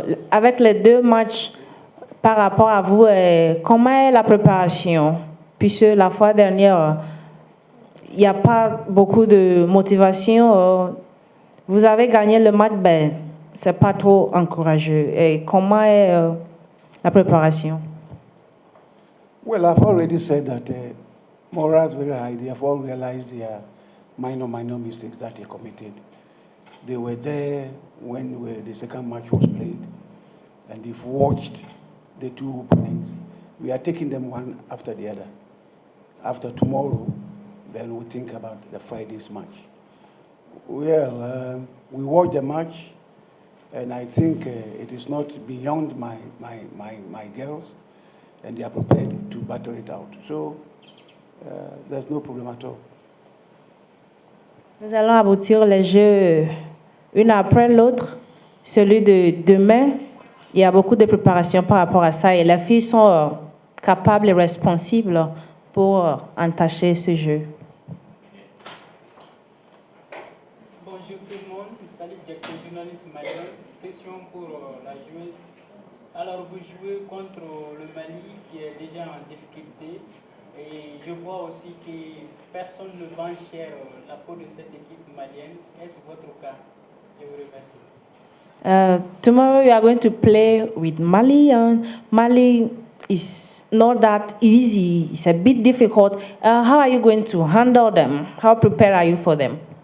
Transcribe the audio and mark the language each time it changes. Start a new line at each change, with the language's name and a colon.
French: Avec les deux matchs par rapport à vous, comment est la préparation? Puisque la fois dernière, il n'y a pas beaucoup de motivation. Vous avez gagné le match, c'est pas trop encourageux. Et comment est la préparation?
English: Well, I've already said that morale is very high. They have all realized their minor mistakes that they committed. They were there when the second match was played, and they've watched the two opponents. We are taking them one after the other. After tomorrow, then we'll think about the Friday's match. Well, we watched the match, and I think it is not beyond my girls, and they are prepared to battle it out. So there's no problem at all.
French: Nous allons aboutir les jeux une après l'autre. Celui de demain, il y a beaucoup de préparation par rapport à ça et les filles sont capables et responsables pour entacher ce jeu. Bonjour tout le monde, salut Jack, journaliste malien. Question pour la joueuse. Alors vous jouez contre le Mali qui est déjà en difficulté et je vois aussi que personne ne vend cher la peau de cette équipe malienne. Est-ce votre cas? Je vous remercie.
English: Tomorrow we are going to play with Mali, and Mali is not that easy. It's a bit difficult. How are you going to handle them? How prepared are you for them?